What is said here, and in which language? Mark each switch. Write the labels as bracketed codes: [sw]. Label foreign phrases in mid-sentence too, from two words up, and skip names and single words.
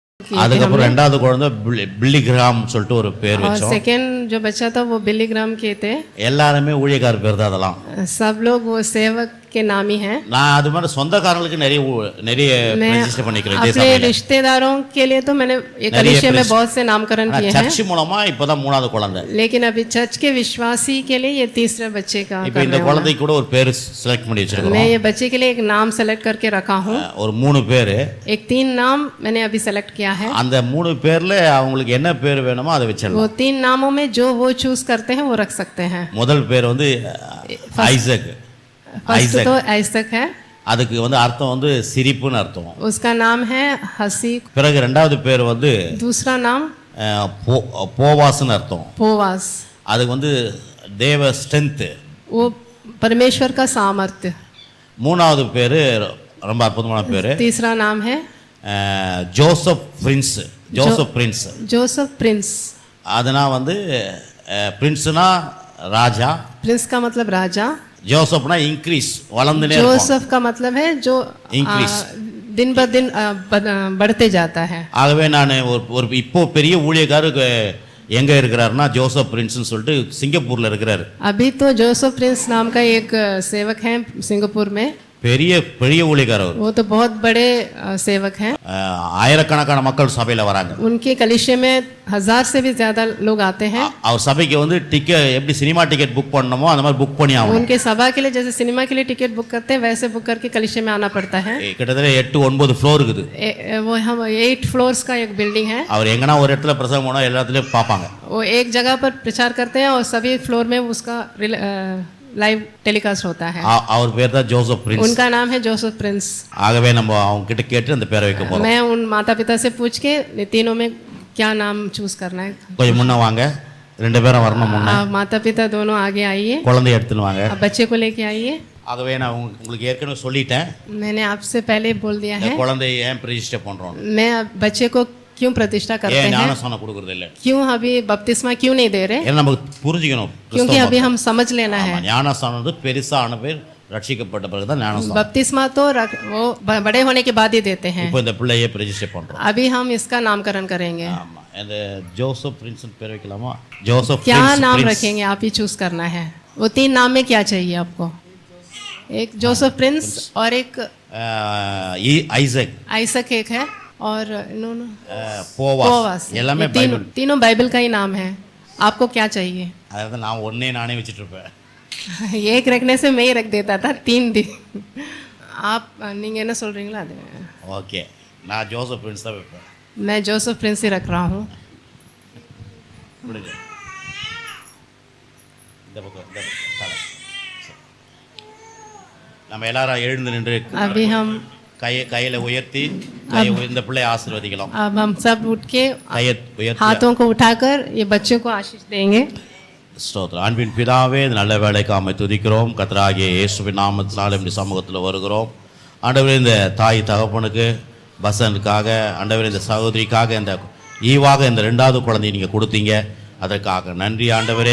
[hi] किए थे [ta] அதுக்கப்புறம் ரெண்டாவது குழந்தை பில்லி கிராம் சொல்லிட்டு ஒரு பேர் [hi] और [ta] வச்சோம். [hi] सेकेंड जो बच्चा था वो बिली ग्राम किए थे। [ta] எல்லாருமே ஊழியக்கார பேர் தான் அதெல்லாம். [hi] सब लोग वो सेवक के नाम ही हैं। [ta] நான் அது மாதிரி சொந்தக்காரங்களுக்கு நிறைய ரெஜிஸ்டர் பண்ணிக்கிறேன். [hi] अपने रिश्तेदारों के लिए तो मैंने एक कलीसिया में बहुत से नामकरण किए हैं। [ta] சர்ச் மூலமா இப்போதான் மூணாவது குழந்தை. [hi] लेकिन अभी चर्च के विश्वासी के लिए ये तीसरे बच्चे का [ta] இப்போ இந்த குழந்தைக்கு கூட ஒரு பேர் செலக்ட் பண்ணி வச்சிருக்கோம். [hi] मैं ये बच्चे के लिए एक नाम सेलेक्ट करके रखा हूँ। [ta] ஒரு 3 பேர், [hi] एक 3 नाम मैंने अभी सेलेक्ट किया है। [ta] அந்த 3 பேர்ல அவங்களுக்கு என்ன பேர் வேணுமோ அதை வச்சிடலாம். [hi] वो 3 नामों में जो वो चूज करते हैं वो रख सकते हैं। [ta] முதல் பேர் வந்து ஐசக். [hi] फर्स्ट तो ऐसक है, [ta] அதுக்கு வந்து அர்த்தம் வந்து சிரிப்புன்னு அர்த்தம். [hi] उसका नाम है हंसी। [ta] பிறகு இரண்டாவது பேர் வந்து [hi] दूसरा नाम [ta] போவாஸ்னு அர்த்தம். [hi] पोवास, [ta] அதுக்கு வந்து தேவ ஸ்ட்ரென்த், [hi] वो परमेश्वर का सामर्थ्य। [ta] மூணாவது பேர் ரொம்ப அற்புதமான பேர், [hi] तीसरा नाम है [ta] ஜோசப் பிரின்ஸ். ஜோசப் பிரின்ஸ், [hi] जोसेफ प्रिंस। [ta] அதனா வந்து பிரின்ஸ்னா ராஜா, [hi] प्रिंस का मतलब राजा, [ta] ஜோசப்னா இன்க்ரீஸ் வளர்ந்துனே இருக்கும். [hi] जोसेफ का मतलब है जो इंक्रीज, दिन ब दिन बढ़ते जाता है। [ta] ஆகவே நான் ஒரு இப்போ பெரிய ஊழியக்காரர் எங்க இருக்கிறாருன்னா ஜோசப் பிரின்ஸ்னு சொல்லிட்டு சிங்கப்பூர்ல இருக்கிறாரு. [hi] अभी तो जोसेफ प्रिंस नाम का एक सेवक है सिंगापुर में। [ta] பெரிய பெரிய ஊழியக்காரர். [hi] वो तो बहुत बड़े सेवक हैं। [ta] ஆயிரக்கணக்கான மக்கள் சபையில வராங்க. [hi] उनके कलीसिया में 1000 से भी ज्यादा लोग आते हैं। [ta] அவர் சபைக்கு வந்து டிக்கெட் எப்படி [en] cinema ticket [ta] புக் பண்ணணுமோ அந்த மாதிரி புக் பண்ணி ஆகணும். [hi] उनके सभा के लिए जैसे सिनेमा के लिए टिकट बुक करते हैं वैसे बुक करके कलीसिया में आना पड़ता है। [ta] கிட்டத்தட்ட 8-9 ஃப்ளோர் இருக்குது. [hi] वो हम 8 फ्लोर्स का एक बिल्डिंग है। [ta] அவர் எங்கனா ஒரு இடத்துல பிரசங்கம் பண்ணா எல்லா இடத்துலயும் பாப்பாங்க. [hi] वो एक जगह पर प्रचार करते हैं और सभी फ्लोर में उसका [en] live telecast [hi] होता है। [ta] அவர் பேர் தான் ஜோசப் பிரின்ஸ். [hi] उनका नाम है जोसेफ प्रिंस। [ta] ஆகவே நம்ம அவங்க கிட்ட கேட்டு அந்த பேரை வைக்க போறோம். [hi] मैं उन माता पिता से पूछ के तीनों में क्या नाम चूज करना है। [ta] கொஞ்சம் முன்ன வாங்க, 2 பேரும் வரணும் முன்ன. [hi] माता पिता दोनों आगे आइए, [ta] குழந்தையை எடுத்துன்னு வாங்க. [hi] बच्चे को लेके आइए। [ta] ஆகவே நான் உங்களுக்கு ஏற்கனவே சொல்லிட்டேன். [hi] मैंने आपसे पहले बोल दिया है [ta] குழந்தையை ஏன் ரெஜிஸ்டர் பண்றோம், [hi] मैं बच्चे को क्यों प्रतिष्ठा करते हैं, [ta] ஞானஸ்நானம் கொடுக்கிறது இல்ல, [hi] क्यों अभी बपतिस्मा क्यों नहीं दे रहे, [ta] ஏன்னா நமக்கு புரிஞ்சுக்கணும். [hi] क्योंकि अभी हम समझ लेना है। [ta] ஞானஸ்நானம் வந்து பெருசான பேர் ரட்சிக்கப்பட்ட பிறகு தான் ஞானஸ்நானம். [hi] बपतिस्मा तो वो बड़े होने के बाद ही देते हैं। [ta] இப்போ இந்த பிள்ளையை ரெஜிஸ்டர் பண்றோம். [hi] अभी हम इसका नामकरण करेंगे। [ta] ஆமா, இந்த ஜோசப் பிரின்ஸ் பேர் வைக்கலாமா? ஜோசப் [hi] क्या [ta] பிரின்ஸ் [hi] नाम रखेंगे आप ही चूज करना है। वो 3 नाम में क्या चाहिए आपको? एक जोसेफ प्रिंस और एक [ta] ஐசக், [hi] आइसक एक है और [ta] போவாஸ். எல்லாமே பைபிள், [hi] तीनों बाइबल का ही नाम है। आपको क्या चाहिए? [ta] அதாவது நான் ஒண்ணே நானே வச்சிட்டு இருப்பேன். [hi] एक रखने से मैं ही रख देता था 3 दिन। [ta] आप நீங்க என்ன சொல்றீங்களா அது? ஓகே, நான் ஜோசப் பிரின்ஸ் தான் வைப்பேன். [hi] मैं जोसेफ प्रिंस ही रख रहा हूँ। [ta] நம்ம எல்லாரும் எழுந்து நின்று [hi] अभी हम [ta] கையில உயர்த்தி இந்த பிள்ளையை ஆசீர்வதிக்கலாம். [hi] अब हम सब उठ के [ta] கையை உயர்த்தி [hi] हाथों को उठाकर ये बच्चों को आशीष देंगे। [ta] ஸ்தோத்திரம். அன்பின் பிதாவே, இந்த நல்ல வேலைக்காக துதிக்கிறோம். கர்த்தராகிய இயேசுவின் நாமத்தினால இந்த சமூகத்தில் வருகிறோம். ஆண்டவரே, இந்த தாய் தகப்பனுக்கு பசனுக்காக, ஆண்டவரே இந்த சகோதரிக்காக, இந்த ஈவாக இந்த 2வது குழந்தையை நீங்கள் கொடுத்தீங்க, அதற்காக நன்றி ஆண்டவரே.